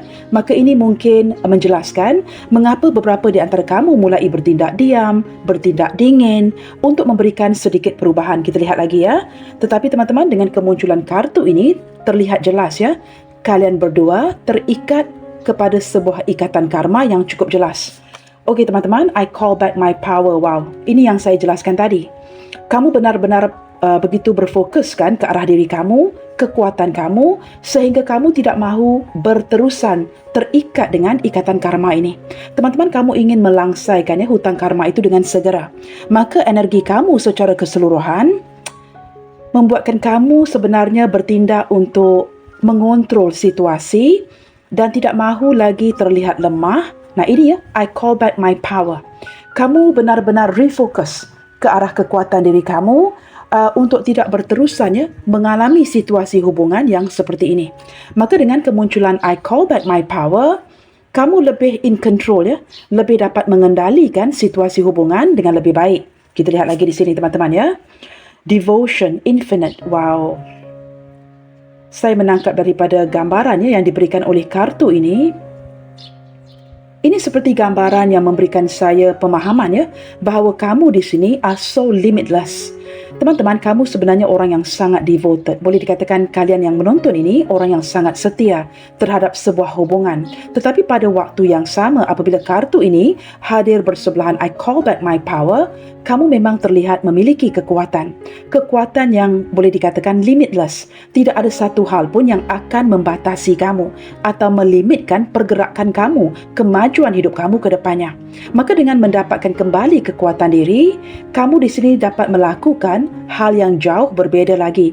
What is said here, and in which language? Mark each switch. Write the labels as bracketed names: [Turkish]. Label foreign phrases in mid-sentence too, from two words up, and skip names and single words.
[Malay] Maka ini mungkin menjelaskan mengapa beberapa di antara kamu mulai bertindak diam, bertindak dingin untuk memberikan sedikit perubahan. Kita lihat lagi ya. Tetapi teman-teman, dengan kemunculan kartu ini terlihat jelas ya, kalian berdua terikat kepada sebuah ikatan karma yang cukup jelas. Okey teman-teman, [English] I call back my power. [Malay] Wow, ini yang saya jelaskan tadi. Kamu benar-benar begitu berfokuskan ke arah diri kamu, kekuatan kamu, sehingga kamu tidak mahu berterusan terikat dengan ikatan karma ini. Teman-teman, kamu ingin melangsaikan hutang karma itu dengan segera. Maka energi kamu secara keseluruhan membuatkan kamu sebenarnya bertindak untuk mengontrol situasi dan tidak mahu lagi terlihat lemah. Nah ini ya, [English] I call back my power. [Malay] Kamu benar-benar refocus ke arah kekuatan diri kamu untuk tidak berterusan mengalami situasi hubungan yang seperti ini. Maka dengan kemunculan [English] I call back my power, [Malay] kamu lebih [English] in control [Malay] ya, lebih dapat mengendalikan situasi hubungan dengan lebih baik. Kita lihat lagi di sini teman-teman ya. [English] Devotion infinite. Wow. [Malay] Saya menangkap daripada gambarannya yang diberikan oleh kartu ini. Ini seperti gambaran yang memberikan saya pemahaman ya, bahawa kamu di sini [English] are so limitless. [Malay] Teman-teman, kamu sebenarnya orang yang sangat devoted. Boleh dikatakan kalian yang menonton ini orang yang sangat setia terhadap sebuah hubungan. Tetapi pada waktu yang sama, apabila kartu ini hadir bersebelahan [English] I call back my power, [Malay] kamu memang terlihat memiliki kekuatan. Kekuatan yang boleh dikatakan limitless. Tidak ada satu hal pun yang akan membatasi kamu atau melimitkan pergerakan kamu, kemajuan hidup kamu ke depannya. Maka dengan mendapatkan kembali kekuatan diri, kamu di sini dapat melakukan hal yang jauh berbeza lagi.